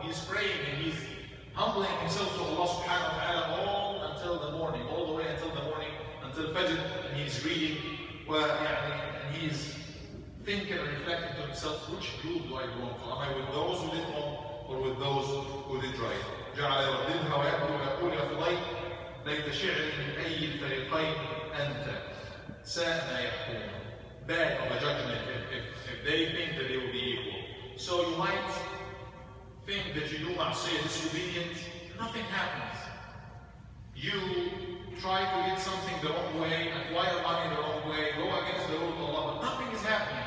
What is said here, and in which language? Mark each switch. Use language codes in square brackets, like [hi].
[en] He's praying and he's humbling himself to Allah subhanahu wa ta'ala all until the morning, all the way until the morning, until Fajr, and he's reading, and he's thinking and reflecting to himself, which group do I belong to? Am I with those who did wrong or with those who did right? [ar] جعل يرددها ويقول يا فضيل ليت شعري من أي الفريقين أنت ساء ما يحكمون. [en] Bad of a judgment if they think that they will be equal. So you might think that you do ma'asiyah, disobedient, nothing happens. You try to get something the wrong way, acquire money the wrong way, go against the rule of Allah, but nothing is happening.